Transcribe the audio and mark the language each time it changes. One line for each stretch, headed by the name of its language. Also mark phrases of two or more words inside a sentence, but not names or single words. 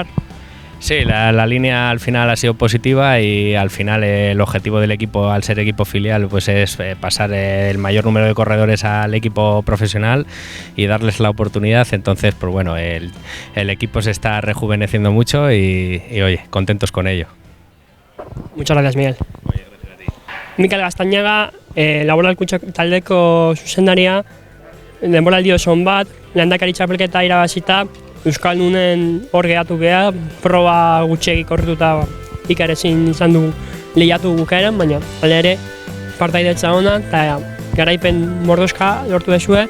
Spanish: Sí, la línea al final ha sido positiva y al final el objetivo del equipo, al ser equipo filial, pues es pasar el mayor número de corredores al equipo profesional y darles la oportunidad. Entonces, pues bueno, el equipo se está rejuveneciendo mucho y oye, contentos con ello. Muchas gracias, Miguel. Oye, gracias a ti.
Basque: Mikel Gaztañaga, laboralkuntza taldeko zuzendaria, denboraldi oso on bat, Lehendakari txapelketa irabazita, Euskaldunen hor geratu geha, proba gutxegi korrituta Iker ezin izan du lehiatu bukaeran, baina hala ere partaidetza ona eta garaipen mordoska lortu duzue.